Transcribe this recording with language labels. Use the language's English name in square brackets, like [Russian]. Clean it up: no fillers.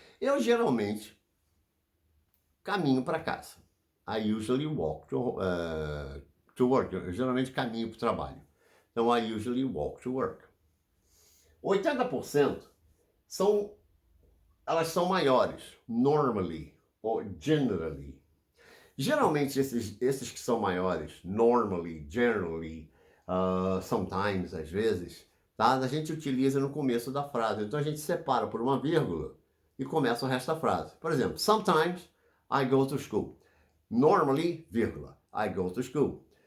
[Portuguese] Eu geralmente caminho para casa. [English] I usually walk to work. [Portuguese] Eu geralmente caminho para o trabalho. [English] Então, I usually walk to work. [Portuguese] 80% elas são maiores, normally ou generally. Geralmente, esses que são maiores, normally, generally, sometimes, às vezes, tá? A gente utiliza no começo da frase. Então, a gente separa por uma vírgula e começa o resto da frase. Por exemplo, [English] sometimes I go to school. Normally, vírgula, I go to school.